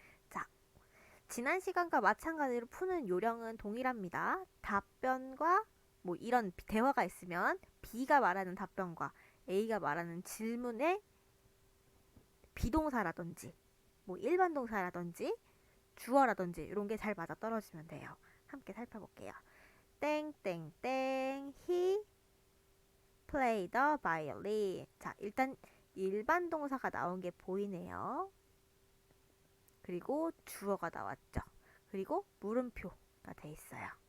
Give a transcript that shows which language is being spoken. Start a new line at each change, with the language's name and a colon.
Korean: 자, 지난 시간과 마찬가지로 푸는 요령은 동일합니다. 답변과 뭐 이런 대화가 있으면 B가 말하는 답변과 A가 말하는 질문에 비동사라든지 뭐 일반 동사라든지 주어라든지 이런 게 잘 맞아 떨어지면 돼요. 함께 살펴볼게요.
English: 땡땡땡 he played the violin.
Korean: 자, 일단 일반 동사가 나온 게 보이네요. 그리고 주어가 나왔죠. 그리고 물음표가 돼 있어요.